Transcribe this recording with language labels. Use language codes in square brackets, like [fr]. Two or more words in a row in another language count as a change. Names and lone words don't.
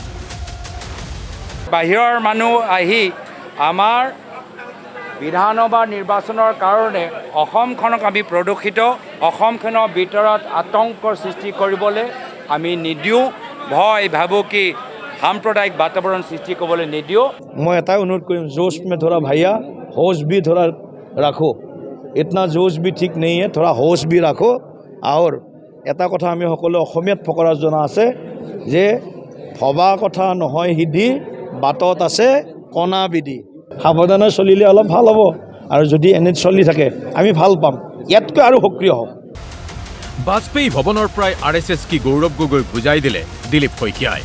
[as] বাহিৰৰ মানুহ আহি আমাৰ বিধানসভা নিৰ্বাচনৰ কাৰণে অসমখনক আমি প্ৰদূষিত, অসমখনৰ ভিতৰত আতংকৰ সৃষ্টি কৰিবলৈ আমি নিদিওঁ, ভয় ভাবুকি সাম্প্ৰদায়িক বাতাবৰণ সৃষ্টি কৰিবলৈ নিদিওঁ। মই এটাই অনুৰোধ কৰিম, [hi] जोश में थोड़ा भैया होश भी थोड़ा रखो, इतना जोश भी ठीक नहीं है, थोड़ा होश भी रखो। [as] और এটা কথা আমি সকলো অসমীয়াত ফকৰা জনা আছে যে ভবা কথা নহয় সিদ্ধি, বাটত আছে কণা বিধি। সাৱধানে চলিলে অলপ ভাল হ'ব, আৰু যদি এনে চলি থাকে আমি ভাল পাম, ইয়াতকৈ আৰু সক্ৰিয় হ'ম। বাজপেয়ী ভৱনৰ পৰাই RSS কি গৌৰৱ গগৈ বুজাই দিলে দিলীপ শইকীয়াই।